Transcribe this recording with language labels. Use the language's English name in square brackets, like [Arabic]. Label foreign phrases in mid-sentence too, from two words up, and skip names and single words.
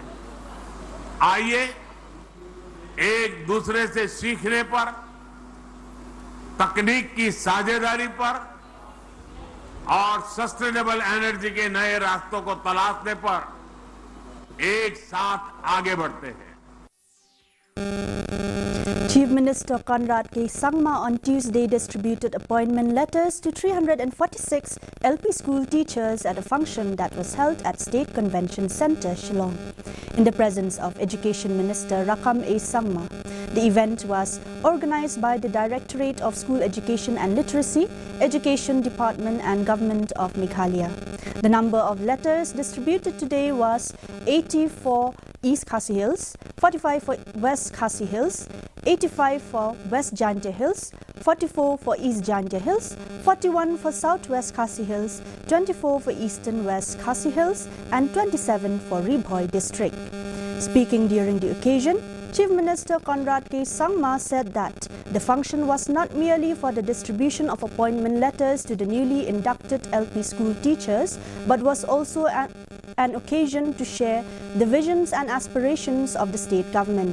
[Hindi] आइए एक दूसरे से सीखने पर, तकनीक की साझेदारी पर और सस्टेनेबल एनर्जी के नए रास्तों को तलाशने पर एक साथ आगे बढ़ते हैं। [English] Chief Minister Conrad K. Sangma on Tuesday distributed appointment letters to 346 LP school teachers at a function that was held at State Convention Centre, Shillong. In the presence of Education Minister Rakam A. Sangma, the event was organised by the Directorate of School Education and Literacy, Education Department and Government of Meghalaya. The number of letters distributed today was 80 for East Khasi Hills, 45 for West Khasi Hills, 85 for West Jantia Hills, 44 for East Jantia Hills, 41 for Southwest Khasi Hills, 24 for Eastern West Khasi Hills and 27 for Ribhoi District. Speaking during the occasion, Chief Minister Conrad K. Sangma said that the function was not merely for the distribution of appointment letters to the newly inducted LP school teachers, but was also an occasion to share the visions and aspirations of the state government.